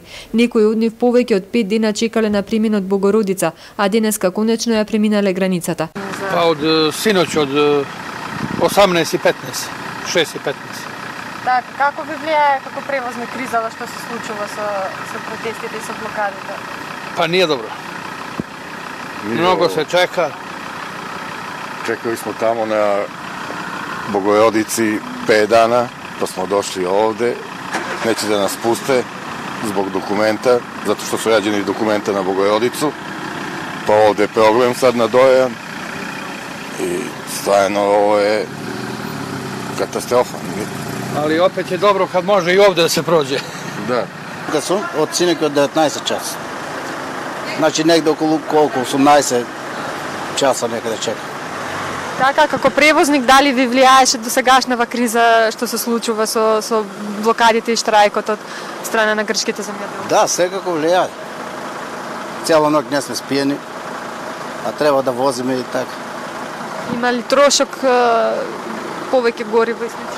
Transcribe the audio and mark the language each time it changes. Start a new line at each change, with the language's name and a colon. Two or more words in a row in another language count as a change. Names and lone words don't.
Macedonian: Некои од нив повеќе од 5 дена чекале на преминот Богородица, а денеска конечно ја преминале границата. Па од синоќ од 18:15, 6:15. Така, како ви влијае како превозник кризава што се случува со протестите и со блокадите?
Serbian: Па nije dobro. Mnogo se čeka. Čekali smo tamo na Bogorodici 5 dana, pa smo došli ovde. Neće da nas puste zbog dokumenta, zato što su rađeni dokumenta na Bogorodicu. Pa ovde je problem sad na Dojan. I stvarno ovo je katastrofa. Ali opet je dobro kad može i ovde da se prođe. Da. Kad su od sinoć od 19 časa. Znači negde okolo koliko, 18 časa nekada čeka.
Macedonian: Така, како превозник, дали ви влијаеше до сегашнава криза што се случува со блокадите и штрајкот од страна на грчките земјоделци? Да, секако влијае. Цела ноќ не сме спиени, а треба да возиме и така. Има ли трошок повеќе гориво и слично?